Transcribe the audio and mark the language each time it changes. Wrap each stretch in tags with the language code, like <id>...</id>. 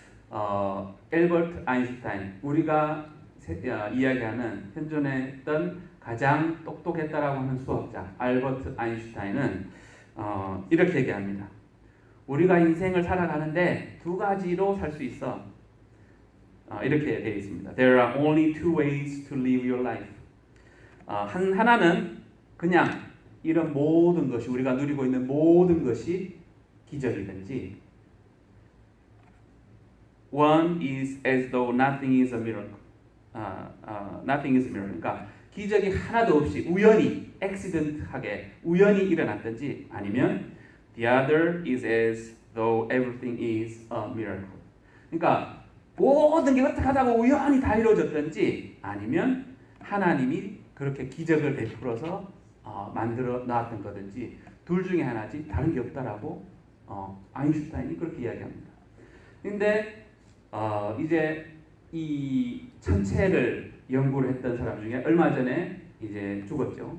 <ko>엘버트 아인슈타인, 우리가 이야기하는 현존에 있던 가장 똑똑했다라고 하는 수학자 알버트 아인슈타인은 이렇게 얘기합니다. 우리가 인생을 살아가는데 두 가지로 살 수 있어. 이렇게 되어 있습니다.</ko> <en>There are only two ways to live your life.</en> <ko>하나는 그냥 이런 모든 것이, 우리가 누리고 있는 모든 것이 기적이든지,</ko> <en>One is as though nothing is a miracle. Nothing is a miracle.</en> <ko>그러니까 기적이 하나도 없이 우연히, accident하게 우연히 일어났든지, 아니면</ko> <en>the other is as though everything is a miracle.</en> <ko>그러니까 모든 게 어떻게 하다가 우연히 다 이루어졌든지, 아니면 하나님이 그렇게 기적을 베풀어서 만들어 놨던 거든지, 둘 중에 하나지 다른 게 없다라고 아인슈타인이 그렇게 이야기합니다. 근데 이제 이 천체를 연구를 했던 사람 중에 얼마 전에 이제 죽었죠.</ko>